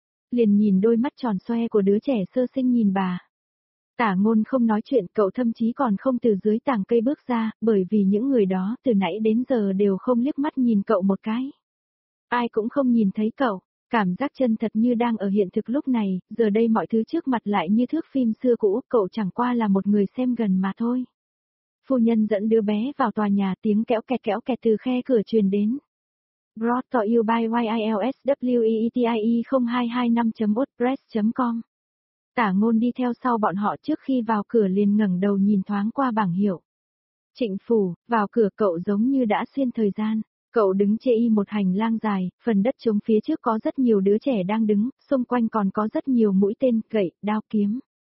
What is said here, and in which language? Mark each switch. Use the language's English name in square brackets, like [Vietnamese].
[Vietnamese] Liền nhìn đôi mắt tròn xoe của đứa trẻ sơ sinh nhìn bà. Tả Ngôn không nói chuyện, cậu thậm chí còn không từ dưới tàng cây bước ra, bởi vì những người đó từ nãy đến giờ đều không liếc mắt nhìn cậu một cái. Ai cũng không nhìn thấy cậu. Cảm giác chân thật như đang ở hiện thực lúc này, giờ đây mọi thứ trước mặt lại như thước phim xưa cũ, cậu chẳng qua là một người xem gần mà thôi. Phu nhân dẫn đứa bé vào tòa nhà, tiếng kẽo kẹt từ khe cửa truyền đến. [English] Brought to you by YILSWEETIE0225.wordpress.com. [Vietnamese] Tả Ngôn đi theo sau bọn họ, trước khi vào cửa liền ngẩng đầu nhìn thoáng qua bảng hiệu. Trịnh phủ, vào cửa cậu giống như đã xuyên thời gian. Cậu đứng chê y một hành lang dài, phần đất trống phía trước có rất nhiều đứa trẻ đang đứng, xung quanh còn có rất nhiều mũi tên, gậy, đao kiếm.